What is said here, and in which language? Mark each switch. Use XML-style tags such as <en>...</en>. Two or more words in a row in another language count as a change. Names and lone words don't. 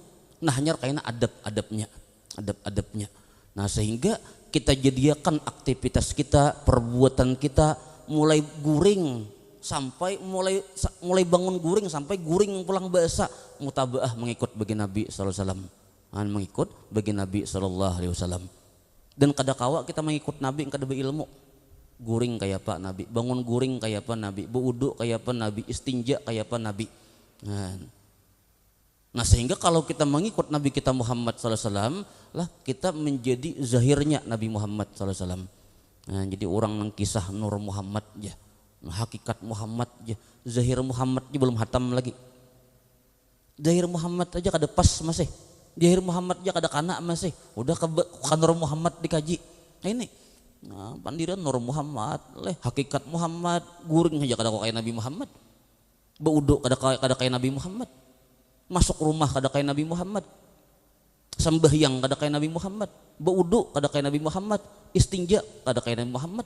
<id>Nah, hanya kayaknya adab-adabnya.</id> <bjn>Nah, sehingga kita jadikan aktivitas kita, perbuatan kita mulai guring sampai mulai bangun guring sampai guring pulang bahasa mutabaah mengikut bagi Nabi</bjn> <ar>صلى الله عليه وسلم.</ar> <bjn>Mengikut bagi Nabi</bjn> <ar>صلى الله عليه وسلم.</ar> <bjn>Dan kada kawa kita mengikut Nabi kada berilmu. Guring kayak apa Nabi, bangun guring kayak apa Nabi, berwudu kayak apa Nabi, istinja kayak apa Nabi. Nah, sehingga kalau kita mengikut Nabi kita Muhammad</bjn> <ar>صلى الله عليه وسلم</ar> <bjn>lah kita menjadi zahirnya Nabi Muhammad</bjn> <ar>صلى الله عليه وسلم.</ar> <bjn>Nah, jadi orang nang kisah Nur Muhammad aja, hakikat Muhammad aja, zahir Muhammad aja belum hatam lagi. Zahir Muhammad aja kada pas masih, zahir Muhammad aja kada kana masih, udah ke Nur Muhammad dikaji. Nah ini, nah, pandiran Nur Muhammad, hakikat Muhammad, guring aja kada kayak Nabi Muhammad, beuduk kada kayak Nabi Muhammad, masuk rumah kada kayak Nabi Muhammad, sembahyang kada kayak Nabi Muhammad, beuduk kada kayak Nabi Muhammad, istinja kada kayak Nabi Muhammad.</bjn>